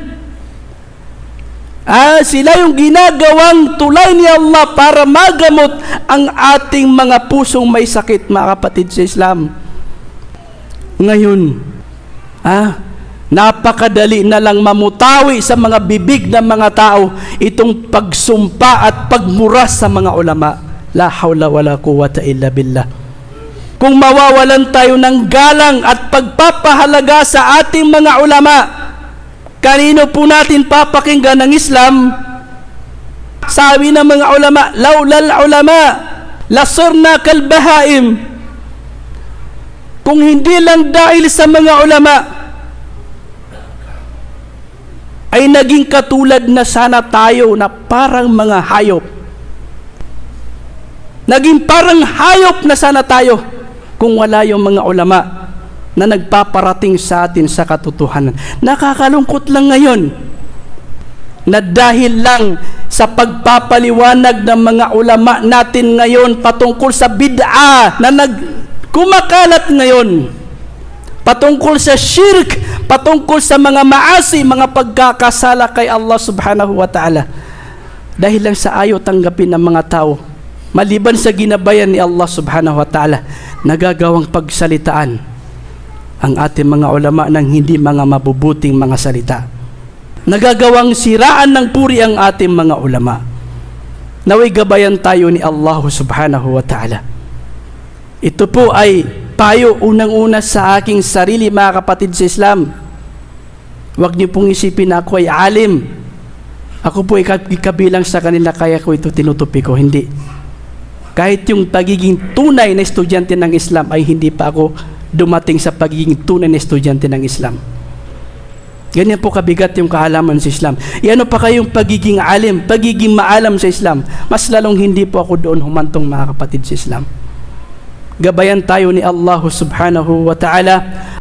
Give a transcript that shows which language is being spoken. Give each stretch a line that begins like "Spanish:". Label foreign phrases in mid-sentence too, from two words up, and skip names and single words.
Filipino: Sila yung ginagawang tulay ni Allah para magamot ang ating mga pusong may sakit, mga kapatid sa Islam. Ngayon, napakadali na lang mamutawi sa mga bibig ng mga tao itong pagsumpa at pagmura sa mga ulama.
Arabic: لا حول ولا قوة إلا بالله.
Filipino: Kung mawawalan tayo ng galang at pagpapahalaga sa ating mga ulama, kanino po natin papakinggan ng Islam? Sabi ng mga ulama,
Arabic: لولا العلماء لصرنا كالبهائم.
Filipino: Kung hindi lang dahil sa mga ulama, ay naging katulad na sana tayo na parang mga hayop. Naging parang hayop na sana tayo kung wala yung mga ulama na nagpaparating sa atin sa katotohanan. Nakakalungkot lang ngayon na dahil lang sa pagpapaliwanag ng mga ulama natin ngayon patungkol sa bid'a na kumakalat ngayon, patungkol sa shirk, patungkol sa mga maasi, mga pagkakasala kay Allah
Arabic: سبحانه وتعالى,
Filipino: dahil lang sa ayaw tanggapin ng mga tao, maliban sa ginabayan ni Allah
Arabic: سبحانه وتعالى,
Filipino: nagagawang pagsalitaan ang ating mga ulama ng hindi mga mabubuting mga salita. Nagagawang siraan ng puri ang ating mga ulama. Naway gabayan tayo ni Allah
Arabic: سبحانه وتعالى.
Filipino: Ito po ay payo unang-una sa aking sarili, mga kapatid sa Islam. Huwag niyo pong isipin na ako ay alim. Ako po ay kabilang sa kanila kaya ko ito tinutupi ko. Hindi. Kahit yung pagiging tunay na estudyante ng Islam ay hindi pa ako dumating sa pagiging tunay na estudyante ng Islam. Ganyan po kabigat yung kaalaman sa Islam. Iano pa kayong pagiging alim, pagiging maalam sa Islam. Mas lalong hindi po ako doon humantong, mga kapatid sa Islam. Gabayan tayo ni Allah
Arabic: سبحانه وتعالى